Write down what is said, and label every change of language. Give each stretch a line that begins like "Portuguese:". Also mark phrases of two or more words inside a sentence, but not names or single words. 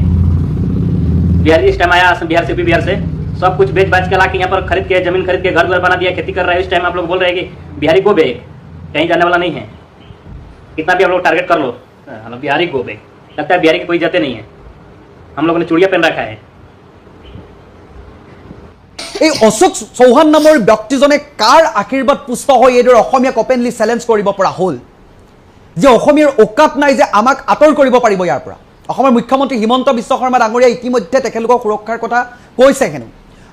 Hindi: बिहार इस टाइम आया बिहार से, बिहार से सब कुछ बेच बाच के ला के यहाँ पर खरीद के, जमीन खरीद के, घर द्वार बना दिया, खेती कर रहा है। इस टाइम आप लोग बोल रहे हैं कि बिहारी को बेग, कहीं जाने वाला नहीं है। कितना भी आप लोग टारगेट कर लो, बिहारी को बेग, लगता है बिहारी की कोई जाते नहीं है। हम लोगों ने चूड़िया पहन रखा है।
Assamese: এই অশোক চৌহান নামৰ ব্যক্তিজনে কাৰ আশীৰ্বাদ পুষ্ট হৈ এইদৰে অসমীয়াক
English: openly challenge
Assamese: কৰিব পৰা হ'ল যে অসমীয়াৰ অকাত নাই যে আমাক আঁতৰ কৰিব পাৰিব ইয়াৰ পৰা। অসমৰ মুখ্যমন্ত্ৰী হিমন্ত বিশ্ব শৰ্মা ডাঙৰীয়া ইতিমধ্যে তেখেতলোকৰ সুৰক্ষাৰ কথা কৈছে হেনো।